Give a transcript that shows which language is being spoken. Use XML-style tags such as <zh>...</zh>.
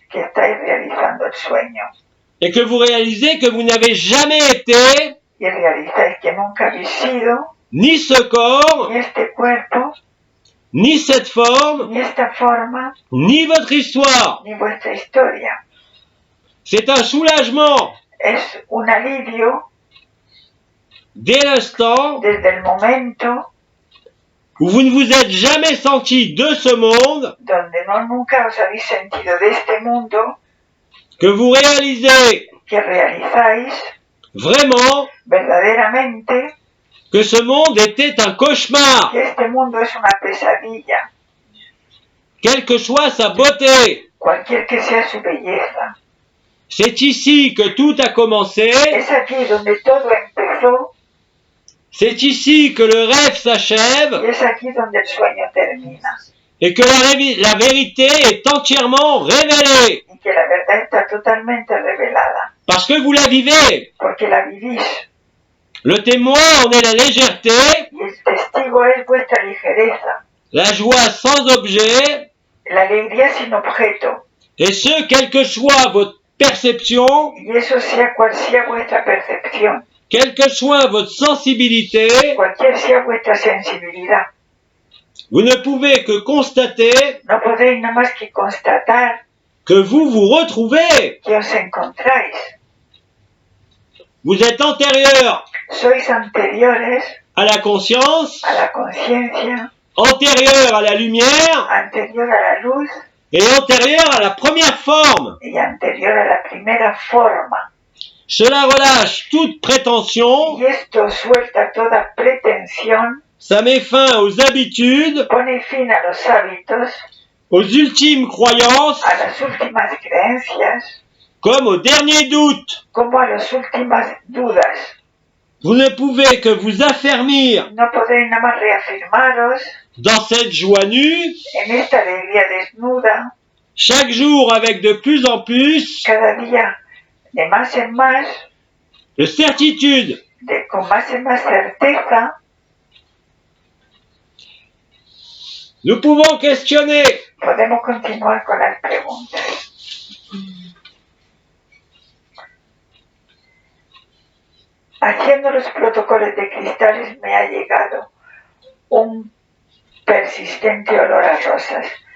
<es>que estáis realizando el sueño.</es> <fr>et que vous réalisez que vous n'avez jamais été</fr> <es>Y realizáis que nunca habéis sido</es> <fr>ni ce corps,</fr> <es>ni este cuerpo,</es> <fr>ni cette forme,</fr> <es>ni esta forma,</es> <fr>ni votre histoire.</fr> <es>ni vuestra historia.</es> <fr>C'est un soulagement</fr> <es>Es un alivio</es> <fr>dès l'instant</fr> <es>desde el momento</es> <fr>où vous ne vous êtes jamais senti de ce monde,</fr> <es>donde no nunca os habéis sentido de este mundo,</es> <fr>que vous réalisez</fr> <es>que realizáis</es> <fr>vraiment</fr> <es>verdaderamente</es> <fr>que ce monde était un cauchemar,</fr> <es>que este mundo es una pesadilla,</es> <fr>quelle que soit sa beauté.</fr> <es>cualquier que sea su belleza.</es> <fr>C'est ici que tout a commencé,</fr> <es>Es aquí donde todo empezó</es> <fr>c'est ici que le rêve s'achève</fr> <es>y es aquí donde el sueño termina.</es> <fr>et que la vérité est entièrement révélée</fr> <es>Y que la verdad está totalmente revelada,</es> <fr>parce que vous la vivez.</fr> <es>porque la vivís.</es> <fr>Le témoin en est la légèreté,</fr> <es>Y el testigo es vuestra ligereza,</es> <fr>la joie sans objet,</fr> <es>la alegría sin objeto.</es> <fr>et ce, quelle que soit votre perception,</fr> <es>Y eso sea cual sea vuestra percepción,</es> <fr>quelle que soit votre sensibilité,</fr> <es>cualquier sea vuestra sensibilidad.</es> <fr>vous ne pouvez que constater</fr> <es>No podéis nada más que constatar</es> <fr>que vous vous retrouvez.</fr> <es>que os encontráis.</es> <fr>Vous êtes antérieur</fr> <es>Sois anteriores</es> <fr>à la conscience,</fr> <es>a la conciencia,</es> <fr>antérieur à la lumière</fr> <es>anterior a la luz</es> <fr>et antérieur à la première forme.</fr> <es>y anterior a la primera forma.</es> <fr>Cela relâche toute prétention,</fr> <es>Y esto suelta toda pretensión,</es> <fr>ça met fin aux habitudes,</fr> <es>pone fin a los hábitos,</es> <fr>aux ultimes croyances,</fr> <es>a las últimas creencias,</es> <fr>comme aux derniers doutes.</fr> <es>como a las últimas dudas.</es> <fr>Vous ne pouvez que vous affermir</fr> <es>No podéis nada más reafirmaros</es> <fr>dans cette joie nue,</fr> <es>en esta alegría desnuda,</es> <fr>chaque jour avec de plus en plus</fr> <es>cada día de más en más,</es> <fr>de certitude.</fr> <es>con más en más certeza.</es> <fr>Nous pouvons questionner.</fr> <es>Podemos continuar con las preguntas. Haciendo los protocolos de cristales me ha llegado un persistente olor a rosas.</es>